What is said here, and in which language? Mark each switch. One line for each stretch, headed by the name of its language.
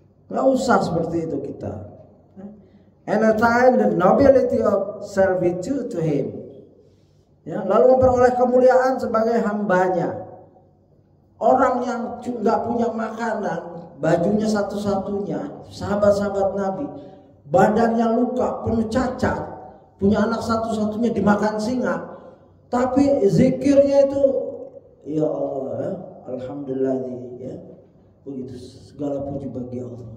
Indonesian: Nggak usah seperti itu kita.
English: And attain the nobility of servitude to him.
Indonesian: Ya, lalu memperoleh kemuliaan sebagai hambanya. Orang yang nggak punya makanan, bajunya satu-satunya, sahabat-sahabat Nabi, badannya luka, penuh cacat, punya anak satu-satunya dimakan singa, tapi zikirnya itu, ya Allah, ya, alhamdulillah, ya, begitu, segala puji bagi Allah.